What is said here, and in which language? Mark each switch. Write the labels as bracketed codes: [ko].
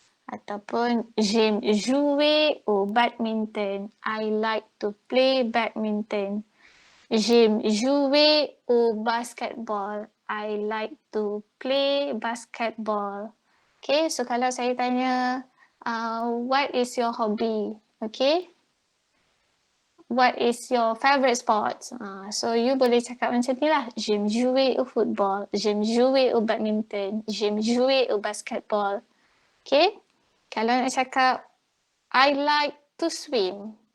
[ms] ataupun [fr] j'aime jouer au badminton. [en] I like to play badminton. [fr] J'aime jouer au basketball. [en] I like to play basketball. Okay, so [ms] kalau saya tanya, [en] what is your hobby? Okay, what is your favorite sport? So you [ms] boleh cakap macam ni lah. [fr] J'aime jouer au football. J'aime jouer au badminton. J'aime jouer au basketball. [en] Okay, [ms] kalau nak cakap, [en] I like to swim.